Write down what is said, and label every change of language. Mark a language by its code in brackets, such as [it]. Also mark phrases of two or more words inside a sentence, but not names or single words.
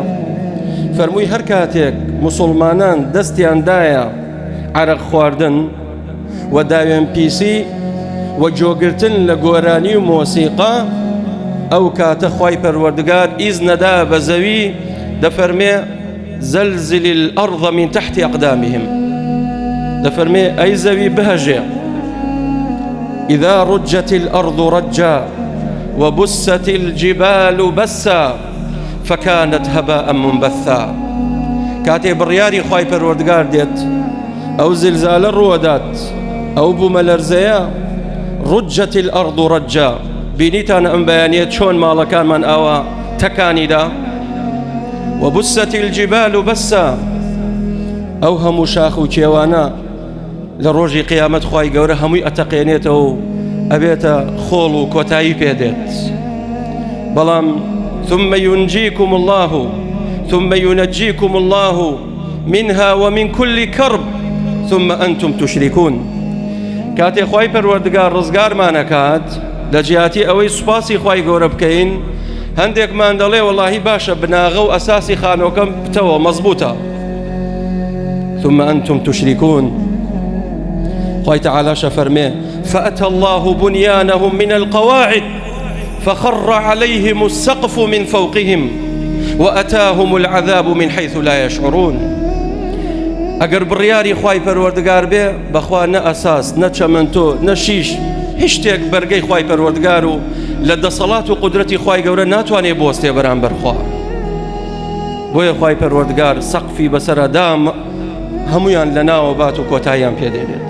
[ckb] فەرمووی هەر کاتێک موسڵمانان دەستیاندایە عەرەق خواردن و داوێن پیسی و جۆگرتن لە گۆرانی و مۆسیقا، ئەو کاتە خوای پەروەردگار ئیز نەدا بە زەوی، دەفەرمێ [ar] زەلزل الأرض من تحت أقدامهم، [ckb] دەفەرمێ ئەی زەوی بهەژێ، [ar] إذا رجت الأرض رجا وبست الجبال بسا فكانت هباء منبثا. [ckb] كاتي برياري خوای پەروەردگار دێت، ئەو زلزالە ڕووەدات، ئەو بوومە لەرزەیە، [ar] رجت الأرض رجا، [ckb] بینیتان ئەم بەیانیە چۆن ماڵەکانمان ئاوا تەکانیدا، [ar] وبست الجبال بسا، [ckb] ئەو هەموو شاخ و کێوانە لە ڕۆژی قیامەت خوای گەورە هەمووی ئەتەقێنێتەوە و ئەبێتە خۆڵ و کۆتایی پێدێت. [ar] بەڵام ثم ينجيكم الله ثم ينجيكم الله منها ومن كل كرب ثم أنتم تشركون. [ckb] کاتێ خوای پەروەردگار ڕزگارمانەکات لە جیاتی ئەوەی سوپاسی خوای گەورە بکەین، هەندێکمان دەڵێ وەڵاهی باشە بناغە و ئەساسی خانۆکەم بتەوە مەزبوطە، [ar] ثم أنتم تشركون. [ckb] خوای تعالی فەرمێ [ar] فأتى الله بنيانهم من القواعد فخر عليهم السقف من فوقهم وأتاهم العذاب من حيث لا يشعرون. [ckb] ئەگەر بڕیاری خوای پەروەردگار بێ، بەخوا نە ئەساس، نە چەمەنتۆ، نە شیش، هیچ شتێک بەرگەی خوای پەروەردگار و لە دەسەڵات و قودرەتی خوای گەورە ناتوانێ بوەستێ بەرامبەر خوا. بۆیە خوای پەروەردگار سەقفی بەسەرەدام هەمویان لە ناوە بات و کۆتاییان پێدەبێت.